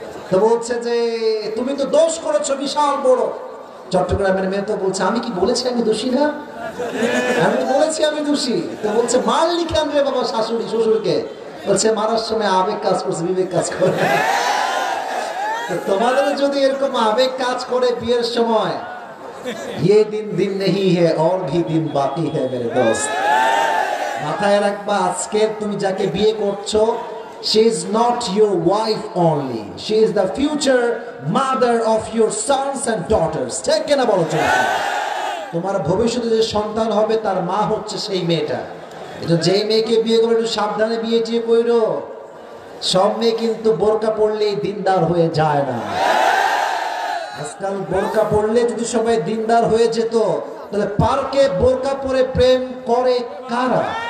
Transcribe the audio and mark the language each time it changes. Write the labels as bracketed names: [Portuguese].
[Bangla] তো বলছে যে তুমি তো দোষ করেছো বিশাল বড়। চট্টগ্রামের মেয়ে তো বলছে আমি কি বলেছি আমি দোষী না, আমি তো বলেছি আমি দোষী। তো বলছে মারলি কেন রে বাবা শাশুড়ি শ্বশুরকে? বলছে মারার সময় আবেগ কাজ করছে, বিবেক কাজ করে। তোমাদের যদি এরকম আবেগ কাজ করে বিয়ের সময়, [Hindi] ये दिन नहीं है और भी दिन बाकी है मेरे दोस्त। [Bangla] মাথায় রাখবা, আজকে তুমি যাকে বিয়ে করছো, [English] she is not your wife only, she is the future mother of your sons and daughters। [Bangla] ঠিক কিনা বলো? তোমার ভবিষ্যতে যে সন্তান হবে তার মা হচ্ছে সেই মেয়েটা। এটা যেই মেয়েকে বিয়ে করে একটু সাবধানে বিয়ে টিয়ে কইরো। সব মেয়ে কিন্তু বোরকা পড়লেই দিনদার হয়ে যায় না। আজকাল বোরকা পড়লে যদি সবাই দিনদার হয়ে যেত, তাহলে পার্কে বোরকা পরে প্রেম করে কারা?